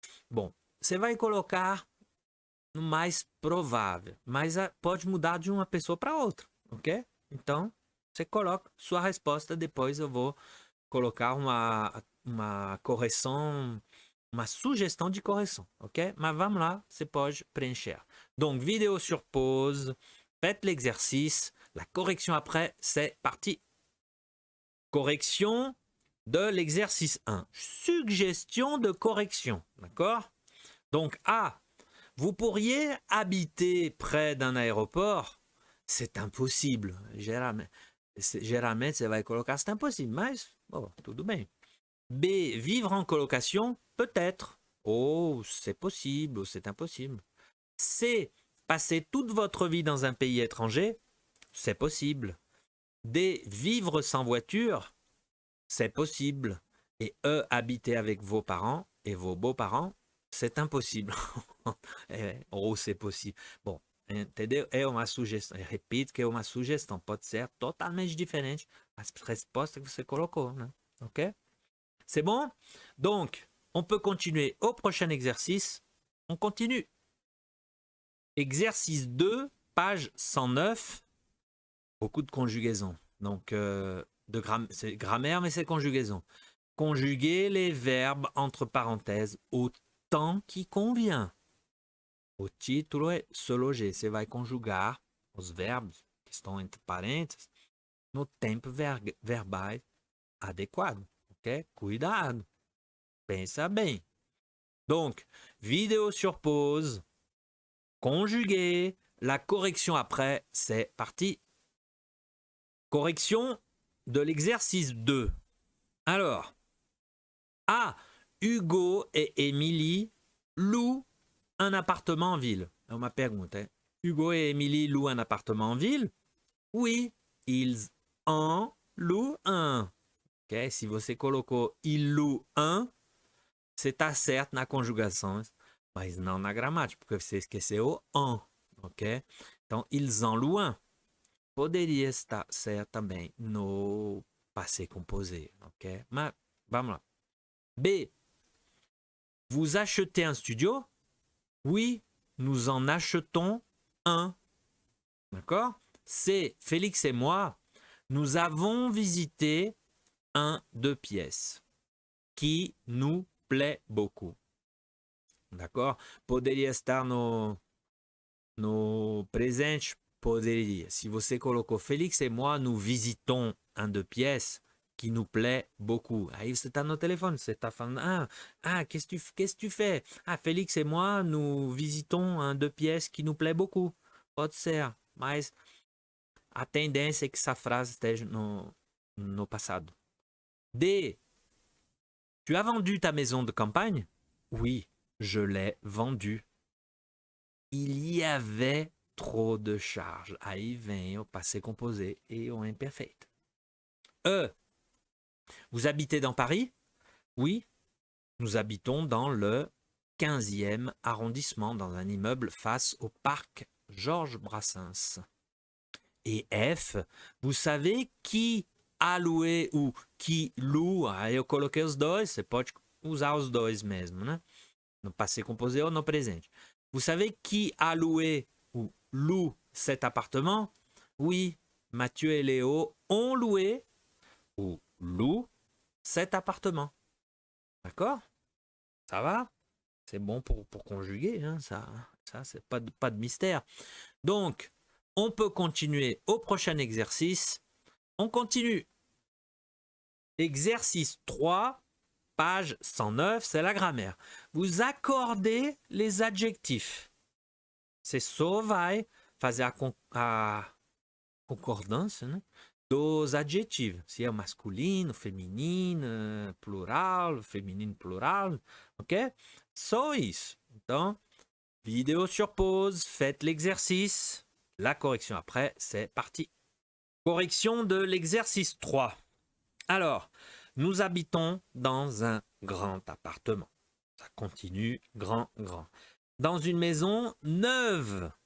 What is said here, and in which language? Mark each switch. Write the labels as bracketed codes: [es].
[pt] Bom, você vai colocar no mais provável, mas pode mudar de uma pessoa para outra, ok? Então, você coloca sua resposta, depois eu vou colocar uma correção, uma sugestão de correção, ok? Mas vamos lá, você pode preencher. [fr] Donc, vidéo sur pause, faites l'exercice, la correction après, c'est parti. Correction de l'exercice 1. Suggestion de correction, d'accord? Donc, A, vous pourriez habiter près d'un aéroport? C'est impossible. [pt] Geralmente, você vai colocar [fr] c'est impossible, [pt] mas, bon, tudo bem. [fr] B, vivre en colocation? Peut-être. Oh, c'est possible ou c'est impossible. C, passer toute votre vie dans un pays étranger? C'est possible. D, vivre sans voiture? C'est possible. Et E, habiter avec vos parents et vos beaux-parents? C'est impossible. Oh, c'est possible. [pt] Bom, entendeu? É uma sugestão. Eu repito que é uma sugestão. Pode ser totalmente diferente as respostas que você colocou, né? [fr] Ok? C'est bon? Donc, on peut continuer au prochain exercice. On continue. Exercice 2, page 109. Beaucoup de conjugaisons. Donc, c'est grammaire, mais c'est conjugaison. Conjuguer les verbes entre parenthèses au temps qui convient. [pt] O título é [fr] se loger. [pt] Você vai conjugar os verbos que estão entre parênteses no tempo verbal adequado. [fr] Ok? [pt] Cuidado. Pensa bem. [fr] Donc, vidéo sur pause. Conjuguer. La correction après, c'est parti. Correction de l'exercice 2. Alors, A. Hugo et Émilie louent un appartement en ville. [pt] É uma pergunta, hein? [fr] Hugo et Émilie louent un appartement en ville? Oui, ils en louent un. Okay? [pt] Se você colocou [fr] ils louent un, [pt] você está certo na conjugação, mas não na gramática, porque você esqueceu o en. Ok? Então, [fr] ils en louent un. [pt] Poderia estar certo também no passé composé. Ok? Mas vamos lá. B. [fr] Vous achetez un studio? Oui, nous en achetons un. D'accord? C. Félix et moi, nous avons visité un 2 pièces qui nous plaît beaucoup. [pt] D'accord? Poderia estar no presente, poderia. Se você colocou [fr] Félix et moi, nous visitons un de pièces qui nous plaît beaucoup. [pt] Aí você está no telefone, você está falando, [fr] qu'est-ce que tu fais? Ah, Félix et moi, nous visitons un de pièces qui nous plaît beaucoup. [pt] Pode ser, mas a tendência é que essa frase esteja no passado. [fr] D. Tu as vendu ta maison de campagne? Oui, je l'ai vendue. Il y avait trop de charges. [pt] Aí vem o passé composé et o imperfeito. [fr] E. Vous habitez dans Paris? Oui, nous habitons dans le 15e arrondissement, dans un immeuble face au parc Georges Brassens. Et F, vous savez qui a loué ou qui loue? [pt] Aí eu coloquei os dois, você pode usar os dois mesmo, né? No passé composé ou no presente. [fr] Vous savez qui a loué ou loue cet appartement? Oui, Mathieu et Léo ont loué ou louent cet appartement. D'accord? Ça va? C'est bon pour conjuguer, hein, ça c'est pas de mystère. Donc, on peut continuer au prochain exercice. On continue. Exercice 3, page 109, c'est la grammaire. Vous accordez les adjectifs. [pt] Você só vai fazer a concordância, né, dos adjetivos. Se é masculino, feminino, plural, feminino, plural, ok? Só isso. [fr] Então, vidéo sur pause, faites l'exercice. La correction après, c'est parti. Correction de l'exercice 3. Alors, nous habitons dans un grand appartement. Ça continue, grand. Dans une maison neuve.